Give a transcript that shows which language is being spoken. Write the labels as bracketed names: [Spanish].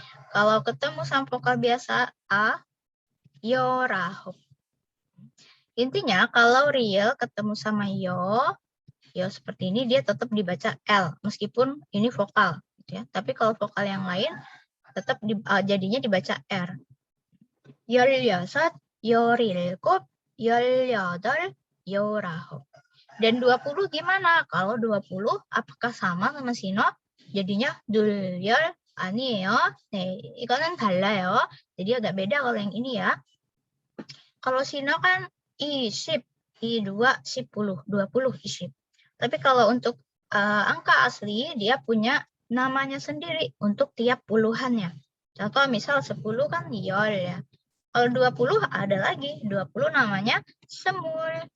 [Indonesian] Kalau ketemu sama vokal biasa, A, 열아홉. Intinya kalau real ketemu sama yo seperti ini dia tetap dibaca L meskipun ini vokal, gitu ya. Tapi kalau vokal yang lain tetap jadinya dibaca R. [Korean] 열여섯, 열일곱, 열여덟, 열아홉. [Indonesian] Dan 20 gimana? Kalau 20 apakah sama sama sino? Jadinya [Korean] 둘열 아니에요. 네, 이거는 달라요. [Indonesian] Jadi agak beda kalau yang ini ya. Kalau sino kan 20, 2, 10, 20, 20. Tapi kalau untuk angka asli, dia punya namanya sendiri untuk tiap puluhannya. Contoh misal 10 kan 열 ya. Kalau 20 ada lagi, 20 namanya semul.